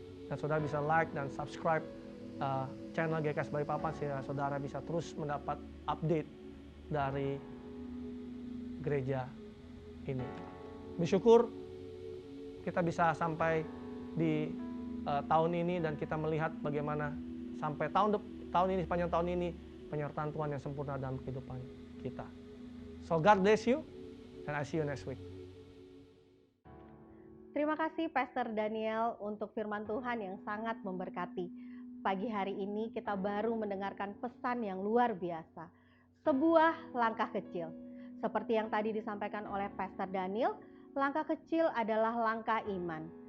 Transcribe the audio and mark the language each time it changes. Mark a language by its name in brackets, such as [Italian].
[Indonesian] Dan saudara bisa like dan subscribe channel GKS Balikpapan sehingga saudara bisa terus mendapat update dari gereja ini. Bersyukur kita bisa sampai di tahun ini dan kita melihat bagaimana sampai tahun ini, sepanjang tahun ini, penyertaan Tuhan yang sempurna dalam kehidupan kita. [English] So God bless you and I see you next week. [Indonesian] Terima kasih Pastor Daniel untuk firman Tuhan yang sangat memberkati. Pagi hari ini kita baru mendengarkan pesan yang luar biasa. Sebuah langkah kecil. Seperti yang tadi disampaikan oleh Pastor Daniel, langkah kecil adalah langkah iman.